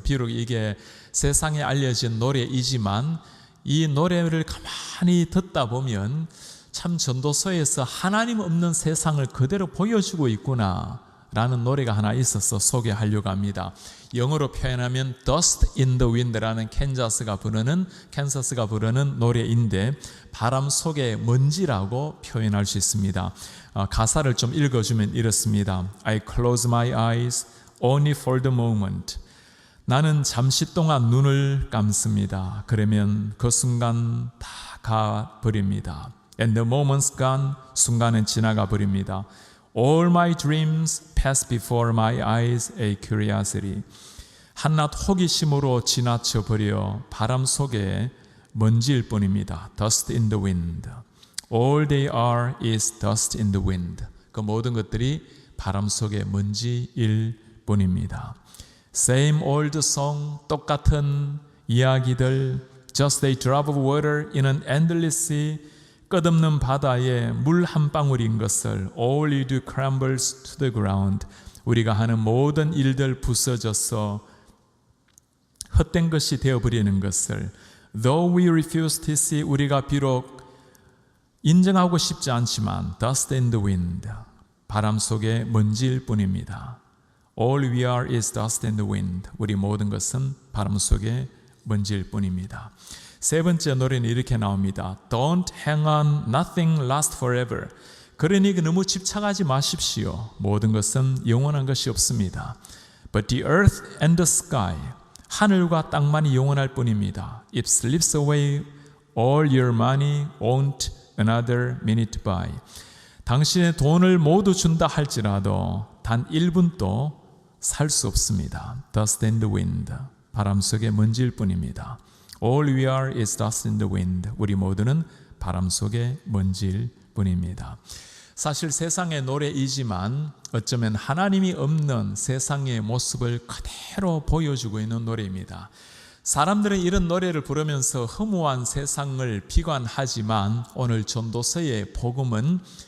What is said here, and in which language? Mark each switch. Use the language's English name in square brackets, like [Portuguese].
[Korean] 비록 이게 세상에 알려진 노래이지만 이 노래를 가만히 듣다 보면 참 전도서에서 하나님 없는 세상을 그대로 보여주고 있구나 라는 노래가 하나 있어서 소개하려고 합니다. 영어로 표현하면 Dust in the Wind라는 캔자스가 부르는 노래인데 바람 속의 먼지라고 표현할 수 있습니다. 가사를 좀 읽어주면 이렇습니다. [English] I close my eyes only for the moment. [Korean] 나는 잠시 동안 눈을 감습니다. 그러면 그 순간 다 가버립니다. [English] And the moment's gone. [Korean] 순간은 지나가 버립니다. [English] All my dreams pass before my eyes a curiosity. [Korean] 한낱 호기심으로 지나쳐 버려 바람 속에 먼지일 뿐입니다. [English] Dust in the wind. All they are is dust in the wind. [Korean] 그 모든 것들이 바람 속의 먼지일 뿐입니다. [English] Same old song, [Korean] 똑같은 이야기들. [English] Just a drop of water in an endless sea. [Korean] 끝없는 바다에 물 한 방울인 것을 [English] All you do crumbles to the ground. [Korean] 우리가 하는 모든 일들 부서져서 헛된 것이 되어버리는 것을 [English] Though we refuse to see, [Korean] 우리가 비록 인정하고 싶지 않지만 [English] Dust in the wind, [Korean] 바람 속의 먼지일 뿐입니다. [English] All we are is dust in the wind. [Korean] 우리 모든 것은 바람 속의 먼지일 뿐입니다. 세 번째 노래는 이렇게 나옵니다. [English] Don't hang on, nothing lasts forever. [Korean] 그러니 너무 집착하지 마십시오. 모든 것은 영원한 것이 없습니다. [English] But the earth and the sky, [Korean] 하늘과 땅만이 영원할 뿐입니다. [English] It slips away, all your money won't another minute buy. [Korean] 당신의 돈을 모두 준다 할지라도 단 1분도 살 수 없습니다. [English] Dust in the wind, [Korean] 바람 속의 먼지일 뿐입니다. [English] All we are is dust in the wind. [Korean] 우리 모두는 바람 속의 먼지일 뿐입니다. 사실 세상의 노래이지만 어쩌면 하나님이 없는 세상의 모습을 그대로 보여주고 있는 노래입니다. 사람들은 이런 노래를 부르면서 허무한 세상을 비관하지만 오늘 전도서의 복음은